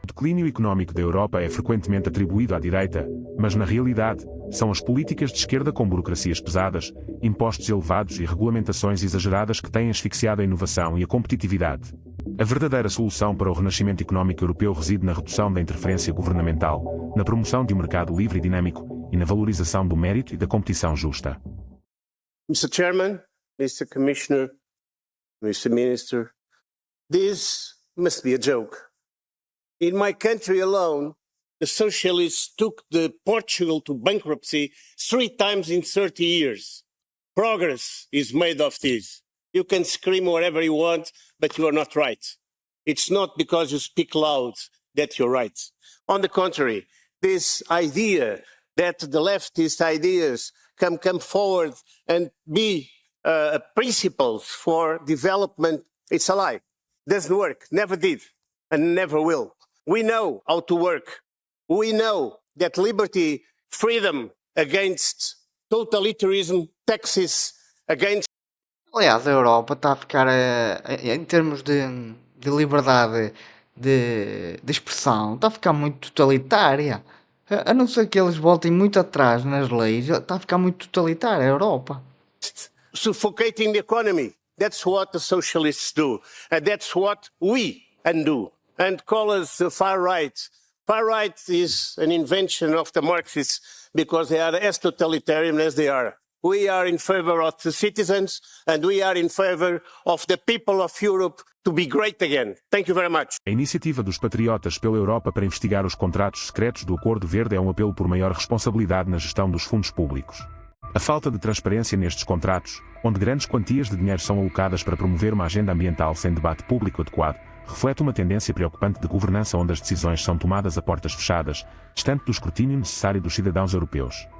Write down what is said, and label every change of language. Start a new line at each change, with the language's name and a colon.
Portuguese: O declínio económico da Europa é frequentemente atribuído à direita, mas na realidade, são as políticas de esquerda com burocracias pesadas, impostos elevados e regulamentações exageradas que têm asfixiado a inovação e a competitividade. A verdadeira solução para o renascimento económico europeu reside na redução da interferência governamental, na promoção de um mercado livre e dinâmico e na valorização do mérito e da competição justa.
English: Mr. Chairman, Mr. Commissioner, Mr. Minister, this must be a joke. In my country alone, the socialists took Portugal to bankruptcy 3 times in 30 years. Progress is made of this. You can scream whatever you want, but you are not right. It's not because you speak loud that you're right. On the contrary, this idea that the leftist ideas can come forward and be principles for development, it's a lie. Doesn't work, never did, and never will. We know how to work. We know that liberty, freedom against totalitarianism, taxes against.
Portuguese: Aliás, a Europa está a ficar, em termos de liberdade de expressão, está a ficar muito totalitária. A não ser que eles voltem muito atrás nas leis, está a ficar muito totalitária a Europa.
English: Suffocating the economy. That's what the socialists do. And that's what we undo. And call us far right. Far right is an invention of the Marxists because they are as totalitarian as they are. We are in favor of the citizens and we are in favor of the people of Europe to be great again. Thank you very much.
Portuguese: A iniciativa dos patriotas pela Europa para investigar os contratos secretos do Acordo Verde é um apelo por maior responsabilidade na gestão dos fundos públicos. A falta de transparência nestes contratos, onde grandes quantias de dinheiro são alocadas para promover uma agenda ambiental sem debate público adequado, reflete uma tendência preocupante de governança onde as decisões são tomadas a portas fechadas, distante do escrutínio necessário dos cidadãos europeus.